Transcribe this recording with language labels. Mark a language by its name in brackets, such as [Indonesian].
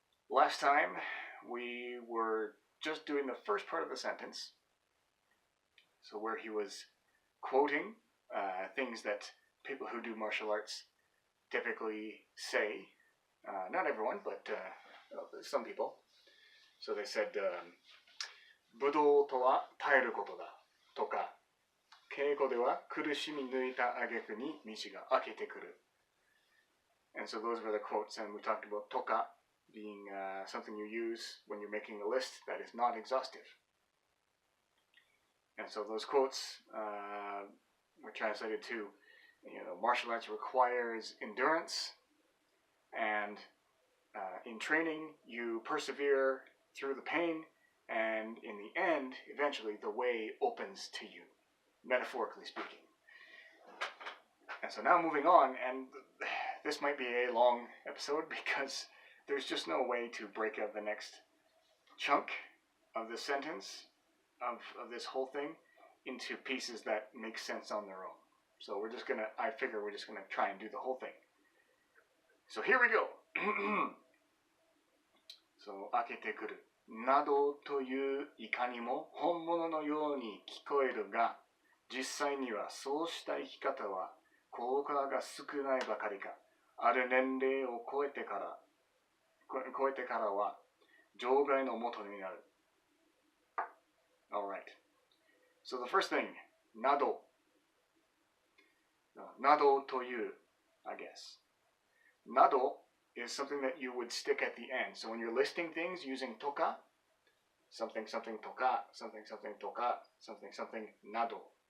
[English] Last time, we were just doing the first part of the sentence, so where he was quoting things that people who do martial arts typically say. Not everyone, but some people. So they said, [Japanese] 武道とは耐えることだとか、稽古では苦しみ抜いた挙句に道が開けてくる. [English] And so those were the quotes, and we talked about toka being something you use when you're making a list that is not exhaustive. And so those quotes were translated to, martial arts requires endurance, and in training you persevere through the pain, and in the end, eventually, the way opens to you, metaphorically speaking. And so now moving on, and this might be a long episode because there's just no way to break up the next chunk of the sentence, of this whole thing, into pieces that make sense on their own. So I figure we're just gonna try and do the whole thing. So here we go. [Japanese] So, 開けてくるなどといういかにも本物のように聞こえるが、実際にはそうした生き方は効果が少ないばかりか、ある年齢を超えてからは場外の元になる. [English] Alright. So the first thing, などという, I guess. など is something that you would stick at the end. So when you're listing things using toka, something something toka, something something toka, something something nado.